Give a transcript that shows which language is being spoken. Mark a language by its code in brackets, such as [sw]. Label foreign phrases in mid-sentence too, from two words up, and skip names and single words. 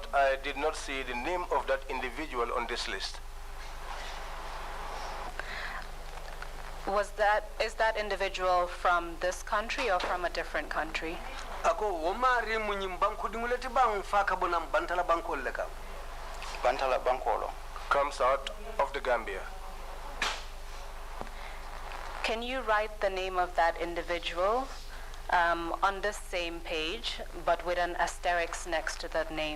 [en] I did not see the name of that individual on this list. Is that individual from this country or from a different country? [man] Ako womari munyim banku dinguleti bang faka bonam bantala banko leka. Bantala bankolo. [en] Comes out of the Gambia. Can you write the name of that individual on this same page, but with an asterisk next to that name?